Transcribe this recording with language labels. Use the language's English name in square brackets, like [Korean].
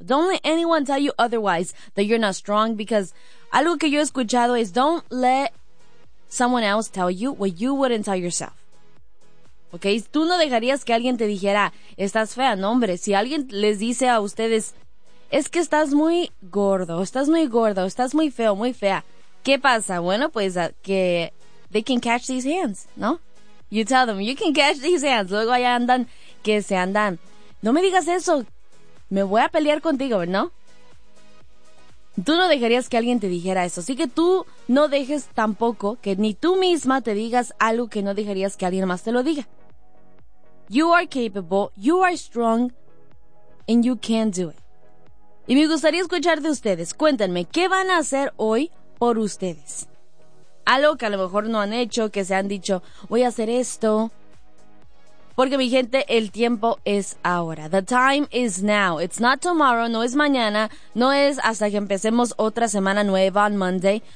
[English] Don't let anyone tell you otherwise that you're not strong, because algo que yo he escuchado es don't let someone else tell you what you wouldn't tell yourself. [Spanish] ¿Ok? Tú no dejarías que alguien te dijera, estás fea, no hombre. Si alguien les dice a ustedes, es que estás muy gordo, estás muy gordo, estás muy feo, muy fea. ¿Qué pasa? Bueno, pues que they can catch these hands, ¿no? [English] You tell them, you can catch these hands. [Spanish] Luego allá andan, que se andan. No me digas eso, me voy a pelear contigo, ¿no? Tú no dejarías que alguien te dijera eso. Así que tú no dejes tampoco que ni tú misma te digas algo que no dejarías que alguien más te lo diga. [English] You are capable, you are strong, and you can do it. [Spanish] Y me gustaría escuchar de ustedes. Cuéntenme, ¿qué van a hacer hoy por ustedes? Algo que a lo mejor no han hecho, que se han dicho, voy a hacer esto. Porque mi gente, el tiempo es ahora. The time is now. It's not tomorrow, no es mañana, no es hasta que empecemos otra semana nueva on Monday.